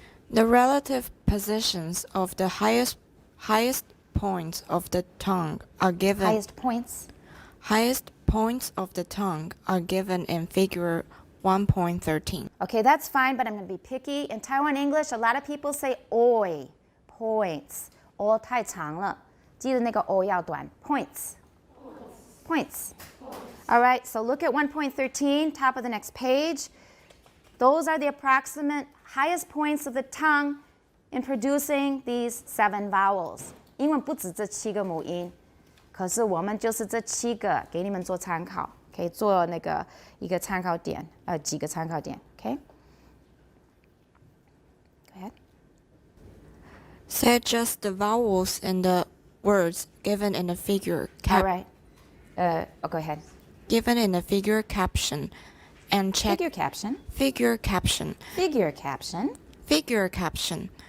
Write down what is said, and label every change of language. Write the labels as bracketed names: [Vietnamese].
[English] The relative positions of the highest points of the tongue are given. Highest points of the tongue are given in figure 1.13. Okay, that's fine, but I'm going to be picky. In Taiwan English, a lot of people say oi, points. [Chinese] 太长了，记得那个 o 要短 points. [English] All right, so look at 1.13, top of the next page. Those are the approximate highest points of the tongue in producing these 7 vowels. [Chinese] 英文不止这7个母音，可是我们就是这7个给你们做参考，可以做那个一个参考点，几个参考点 ，OK? [English] Go ahead. Say just the vowels in the words given in the figure. All right. Go ahead. Given in the figure caption, and check. Figure caption. Figure caption. Figure caption. Figure caption.